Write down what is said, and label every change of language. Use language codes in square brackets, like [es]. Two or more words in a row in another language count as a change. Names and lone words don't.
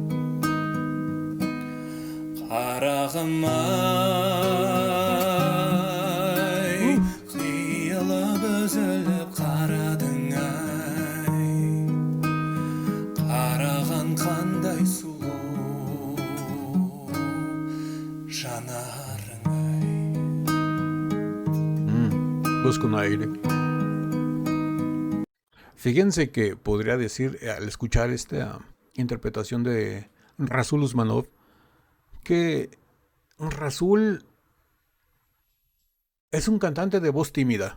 [kk] Қарағым-ай, қиылып үзіліп қарадың-ай, қараған қандай сұлу жанарың-ай. [es] Busco un aire. Fíjense que podría decir, al escuchar esta interpretación de Razul Usmanov, que Razul es un cantante de voz tímida.